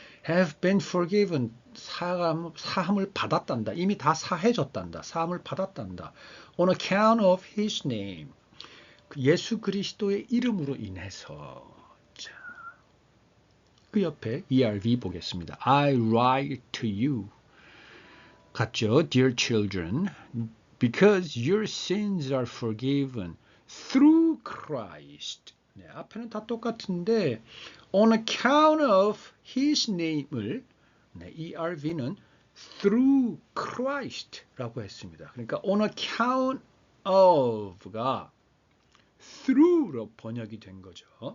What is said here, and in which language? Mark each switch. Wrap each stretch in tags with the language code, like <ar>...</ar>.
<en>have been forgiven.</en> <ko>사함을 받았단다. 이미 다 사해졌단다. 사함을 받았단다.</ko> <en>on account of his name.</en> <ko>예수 그리스도의 이름으로 인해서. 자, 그 옆에 ERV 보겠습니다.</ko> <en>I write to you.</en> <ko>같죠?</ko> <en>Dear children, because your sins are forgiven through Christ.</en> <ko>네, 앞에는 다 똑같은데</ko> <en>on account of his name</en> <ko>을 네, ERV는</ko> <en>through Christ</en> <ko>라고 했습니다. 그러니까 on account of가 through로 번역이 된 거죠.</ko>